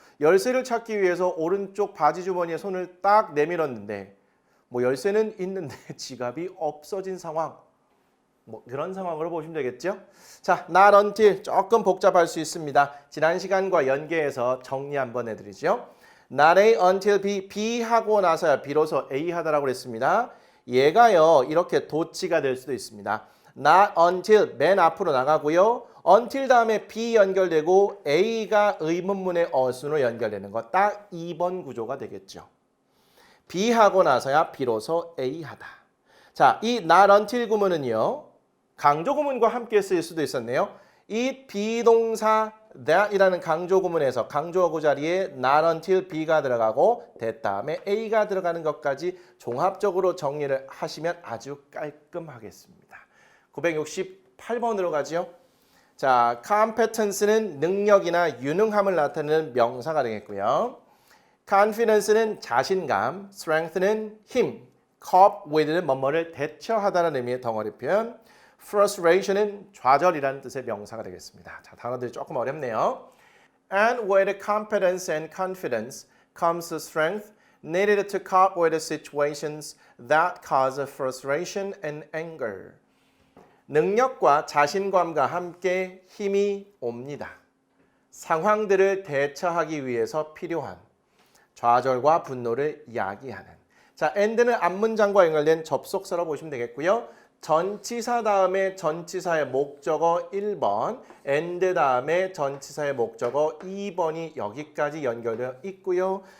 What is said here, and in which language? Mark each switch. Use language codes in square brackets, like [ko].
[ko] 열쇠를 찾기 위해서 오른쪽 바지 주머니에 손을 딱 내밀었는데 뭐 열쇠는 있는데 지갑이 없어진 상황. 뭐 그런 상황으로 보시면 되겠죠. 자, not until 조금 복잡할 수 있습니다. 지난 시간과 연계해서 정리 한번 해드리죠. not A until B, B 하고 나서야 비로소 A 하다라고 그랬습니다. 얘가요 이렇게 도치가 될 수도 있습니다. not until 맨 앞으로 나가고요. until 다음에 B 연결되고 A가 의문문의 어순으로 연결되는 거 딱 2번 구조가 되겠죠. B 하고 나서야 비로소 A 하다. 자, 이 not until 구문은요. 강조 구문과 함께 쓰일 수도 있었네요. 이 비동사 that이라는 강조 구문에서 강조어구 자리에 not until B가 들어가고 that 다음에 A가 들어가는 것까지 종합적으로 정리를 하시면 아주 깔끔하겠습니다. 968번으로 가죠. 자, competence는 능력이나 유능함을 나타내는 명사가 되겠고요. confidence는 자신감, strength는 힘, cope with는 뭐뭐를 대처하다는 의미의 덩어리 표현, frustration은 좌절이라는 뜻의 명사가 되겠습니다. 자, 단어들이 조금 어렵네요. [en] And with competence and confidence comes strength needed to cope with situations that cause frustration and anger. [ko] 능력과 자신감과 함께 힘이 옵니다. 상황들을 대처하기 위해서 필요한 좌절과 분노를 야기하는. 자, and는 앞문장과 연결된 접속사로 보시면 되겠고요. 전치사 다음에 전치사의 목적어 1번, and 다음에 전치사의 목적어 2번이 여기까지 연결되어 있고요.